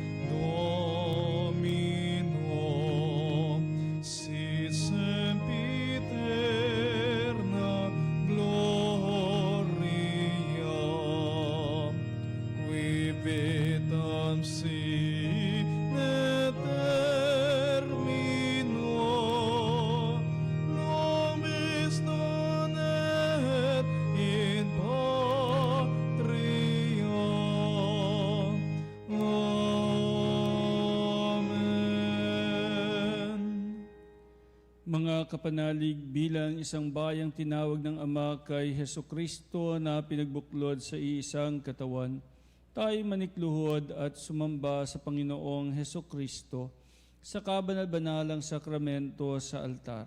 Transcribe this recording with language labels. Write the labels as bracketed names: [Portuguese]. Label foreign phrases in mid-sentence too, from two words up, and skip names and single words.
[Latin] Domino, sit sempiterna gloria, qui vitam sine termino, nobis non et in patria. Amen. [Filipino] Mga kapanalig, bilang isang bayang tinawag ng Ama kay Hesu Kristo na pinagbuklod sa iisang katawan, tayo manikluhod at sumamba sa Panginoong Hesu Kristo sa kabanal-banalang sakramento sa altar.